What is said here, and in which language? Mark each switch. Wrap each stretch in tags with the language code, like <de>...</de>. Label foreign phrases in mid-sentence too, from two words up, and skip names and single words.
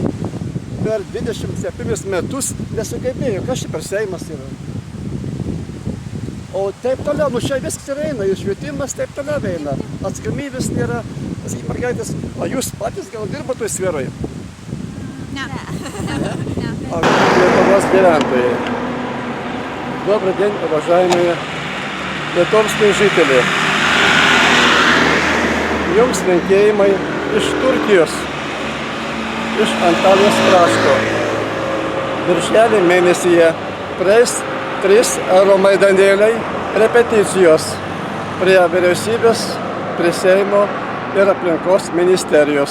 <lt>Per 27 metus nesugebėjau, kas čia per Seimas yra. O taip toliau, nu čia viskas ir eina, ir švietimas taip toliau eina. Atsakomybės nėra. Sakyk, mergaitės, o jūs patys gal dirba toj sferoje? Ne. Lietuvos gyventojai.</lt> <ru>Добрый день, уважаемые</ru> <lt>lietuviškai žiteliai. Jums linkėjimai iš Turkijos, iš Antalijos krašto. Birželio mėnesyje praeis 3 euromaidanėliai repeticijos prie vyriausybės, prie Seimo ir aplinkos ministerijos.</lt>